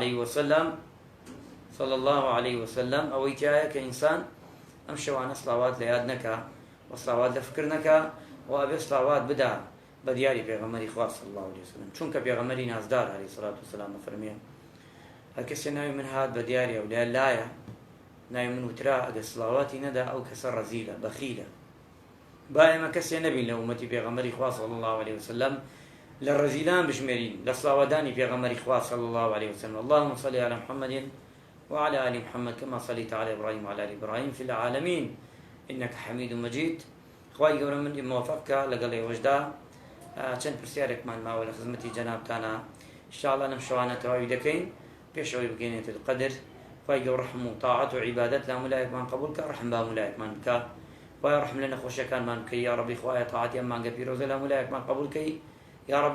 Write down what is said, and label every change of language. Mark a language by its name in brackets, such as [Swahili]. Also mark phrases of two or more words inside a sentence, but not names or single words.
[Arabic] علیه وسلم [Central Kurdish] ئەوەی تایە کە ئینسان ئەم شەوانە سڵاوات لە یاد نەکا و سڵاوات لە فکر نەکا و ئەبێ سڵاوات بدا بە دیاری پێغەمبەری خوا [Arabic] صلی الله علیه وسلم [Central Kurdish] چونکە پێغەمبەری نازدار عەلەیهی سەڵات وسەلام فەرمێ هەر کەسێ ناوی من هات بە دیاری ئەولیا لایە ناوی من وترا ئەگە سڵاواتی نەدا ئەو کەسە ڕەزیلە بەخیلە. با ئێمە کەسێ نەبین لە ئومەتی پێغەمبەری خوا [Arabic] صلی الله علیه وسلم [Central Kurdish] لە ڕەزیلان بژمێرین لە سڵاوەتدانی پێغەمبەری خوا [Arabic] صلی الله علیه وسلم. اللهم صل على محمد وعلى آل محمد كما صليت على إبراهيم وعلى آل إبراهيم في العالمين إنك حميد مجيد. [Central Kurdish] خوای گەورە من موفقکە لەگەڵ ئێوەشدا چەند پرسیارێکمان ماوە لە خزمەتی جەنابتانە ئینشاءالله لەم شەوانە تەواوی دەکەین پێشەوەی بگەینێتە القەدر. خوای گەورە ڕەحم و تاعەت و عیبادەت لە مولایەکمان قبول کە ڕەحم با مولایەکمان بکە. خوای ڕەحم لە نەخۆشیەکانمان بکەی یا ڕەبی. خوایە تاعەتیان مانگە پیرۆزە لە مولایەکمان قبول کەی یا ڕەبی.